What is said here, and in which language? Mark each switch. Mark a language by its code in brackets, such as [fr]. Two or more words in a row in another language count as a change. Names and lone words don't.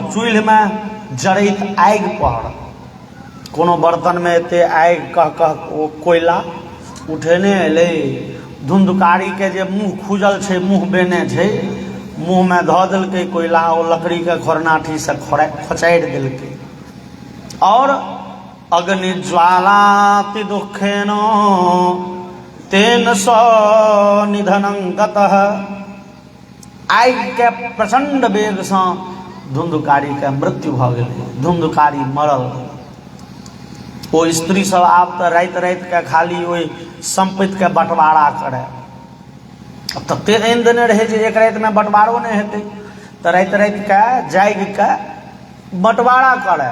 [mai] चूल्हि में जरैत आगि पर, कोनो बर्तन में एते आगि कह कह ओ कोयला उठेने एलै। धुंधकारी के जे मुँह खुजल छै, मुँह बेने छै, मुँह में धऽ देलकै कोयला, ओ लकड़ी के खोरनाठी से खोचारि देलकै। [sa] और अग्नि ज्वालाति दुखेन तेन सौ निधनं गतः। [mai] आगि के प्रचंड वेग से धुंधुकारी के मृत्यु भ गेलै, धुंधुकारी मरल। ओ स्त्री सब आब तऽ राति राति के खाली ओहि संपत्ति के बंटवारा करे। अब तते आनि देने रहे जे एक राति में बंटवारो नहीं हेतै, तऽ राति राति के जागि के बंटवारा करे।